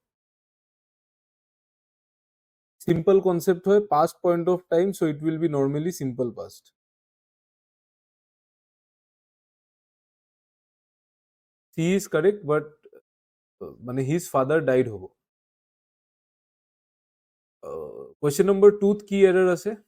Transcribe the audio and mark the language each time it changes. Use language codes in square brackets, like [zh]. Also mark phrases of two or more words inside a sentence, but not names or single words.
[en] simple concept হয় past point of time so it will be normally simple past he is correct but মানে his father died হ'ব question number 2 [as] কি error আছে